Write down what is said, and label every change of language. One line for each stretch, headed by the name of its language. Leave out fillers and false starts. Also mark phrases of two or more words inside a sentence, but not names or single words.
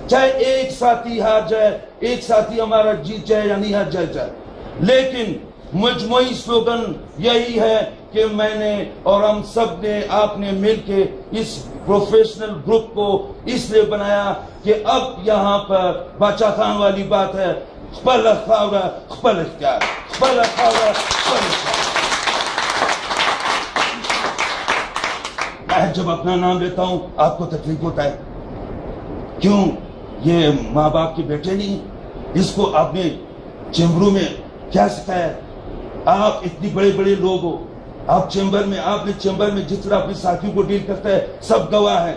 Urdu: چاہے ایک ساتھی ہار جائے، ایک ساتھی ہمارا جیت جائے یا نہیں ہار جائے، لیکن مجموعی سلوگن یہی ہے کہ میں نے اور ہم سب نے، آپ نے مل کے اس پروفیشنل گروپ کو اس لیے بنایا کہ اب یہاں پر باچا خان والی بات ہے،
Pashto: خپل خاورہ خپل اختیار، خپل خاورہ خپل اختیار.
Urdu: میں جب اپنا نام لیتا ہوں آپ کو تکلیف ہوتا ہے، کیوں؟ یہ ماں باپ کے بیٹے نہیں، اس کو آپ نے چیمبروں میں کیا سکھایا؟ آپ اتنی بڑے لوگ ہو، آپ نے چیمبر میں جس طرح اپنے ساتھیوں کو ڈیل کرتا ہے سب گواہ ہیں.